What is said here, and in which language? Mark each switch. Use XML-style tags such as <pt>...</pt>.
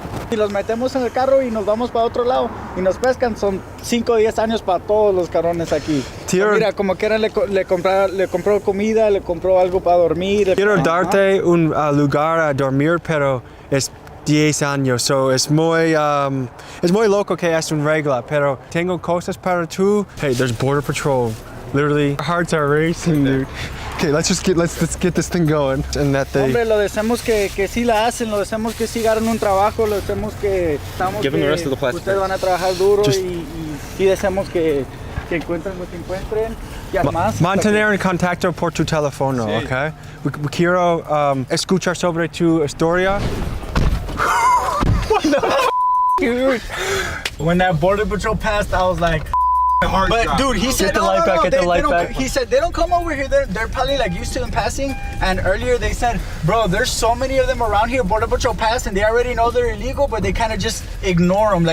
<es>Si los metemos en el carro y nos vamos para otro lado y nos pescan, son 5 o 10 años para todos los cabrones aquí. Mira, como quieran le compró comida, le compró algo para dormir. Quiero darte un lugar a dormir, pero es 10 años, so es muy loco que es un regla, pero tengo cosas para tú.</es> <en>Hey, there's Border Patrol. Literally, our hearts are racing, dude. Okay, let's get this thing going. And that they...</en> <es>Hombre, lo deseamos que sí la hacen, lo deseamos que sí ganen un trabajo, lo deseamos que</es> <en>Give them the rest of the plastic.</en> <es>Ustedes van a trabajar duro y sí deseamos que encuentren lo que encuentren. Y además, mantener en contacto por tu teléfono, sí. Okay? Quiero escuchar sobre tu historia.</es> <en>What the dude? When that Border Patrol passed, I was like, but dude, he said he said they don't come over here. They're probably used to them passing. And earlier they said, bro, there's so many of them around here. Border Patrol passed and they already know they're illegal, but they kind of just ignore them.</en>